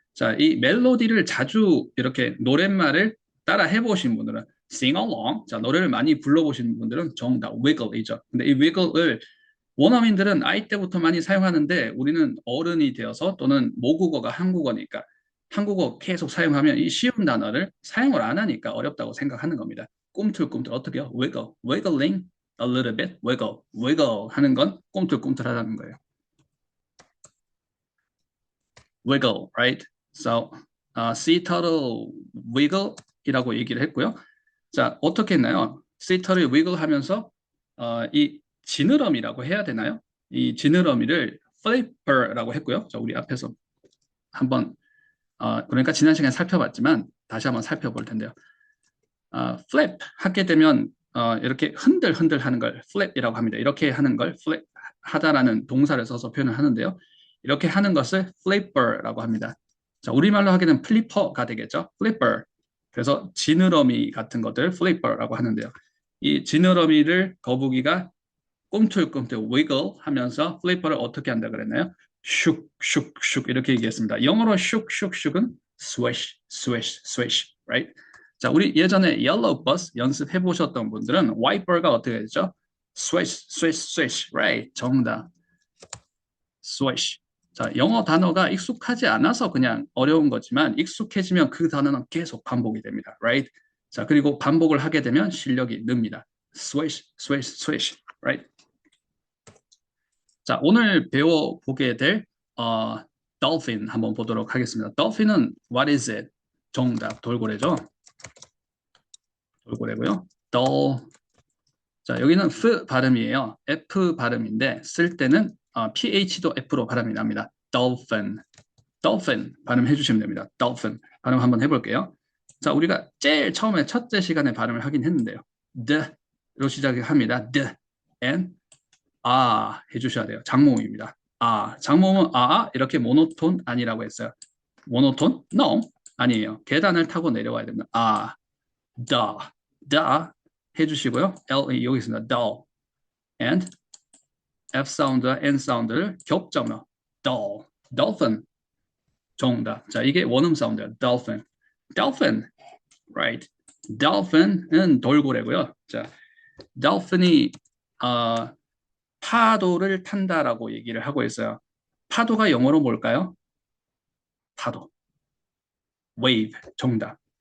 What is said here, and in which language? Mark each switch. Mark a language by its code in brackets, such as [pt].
[ko] 자, 이 멜로디를 자주 이렇게 노랫말을 따라 해보신 분들은 [en] sing along, [ko] 자, 노래를 많이 불러보신 분들은 정답 wiggle이죠. 근데 이 wiggle을 원어민들은 아이 때부터 많이 사용하는데 우리는 어른이 되어서 또는 모국어가 한국어니까 한국어 계속 사용하면 이 쉬운 단어를 사용을 안 하니까 어렵다고 생각하는 겁니다. 꿈틀꿈틀 어떻게요? [en] wiggle, wiggling a little bit, wiggle [ko] 하는 건 꿈틀꿈틀하다는 거예요. [en] wiggle, right? So, sea turtle wiggle이라고 [ko] 얘기를 했고요. 자, 어떻게 했나요? sea turtle wiggle 하면서 이 지느러미라고 해야 되나요? 이 지느러미를 flipper라고 했고요. 자, 우리 앞에서 한번 그러니까 지난 시간에 살펴봤지만 다시 한번 살펴볼 텐데요. flip 하게 되면 이렇게 흔들흔들 하는 걸 flip이라고 합니다. 이렇게 하는 걸 flip 하다라는 동사를 써서 표현을 하는데요. 이렇게 하는 것을 flipper라고 합니다. 자, 우리말로 하게 되면 플리퍼가 되겠죠. [en] flipper. [ko] 그래서 지느러미 같은 것들 flipper라고 하는데요. 이 지느러미를 거북이가 꿈틀꿈틀 wiggle 하면서 플리퍼를 어떻게 한다 그랬나요? 슉슉슉 이렇게 얘기했습니다. 영어로 슉슉슉은 [en] swish, swish, swish, right? [ko] 자, 우리 예전에 yellow bus 연습해 보셨던 분들은 wiper가 어떻게 되죠? [en] swish, swish, swish, right? [ko] 정답. swish. 자, 영어 단어가 익숙하지 않아서 그냥 어려운 거지만 익숙해지면 그 단어는 계속 반복이 됩니다, [en] right? [ko] 자, 그리고 반복을 하게 되면 실력이 늡니다. [en] swish, swish, swish, right? [ko] 자, 오늘 배워보게 될 dolphin 한번 보도록 하겠습니다. dolphin은 [en] what is it? [ko] 정답, 돌고래죠. 돌고래고요. 자, 여기는 F 발음이에요. F 발음인데 쓸 때는 PH도 F로 발음이 납니다. dolphin 발음해 주시면 됩니다. dolphin 발음 한번 해볼게요. 자, 우리가 제일 처음에 첫째 시간에 발음을 하긴 했는데요. the로 시작합니다. the and 해주셔야 돼요. 장모음입니다. 장모음은 이렇게 모노톤 아니라고 했어요. 모노톤? No, 아니에요. 계단을 타고 내려와야 됩니다. the 해주시고요. L 여기 있습니다. dull. and F 사운드와 N 사운드를 겹점으로 dull, dolphin. 정답. 자, 이게 원음 사운드예요. [en] dolphin, dolphin, right? [ko] dolphin은 돌고래고요. 자, dolphin이 파도를 탄다라고 얘기를 하고 있어요. 파도가 영어로 뭘까요? 파도, wave. 정답.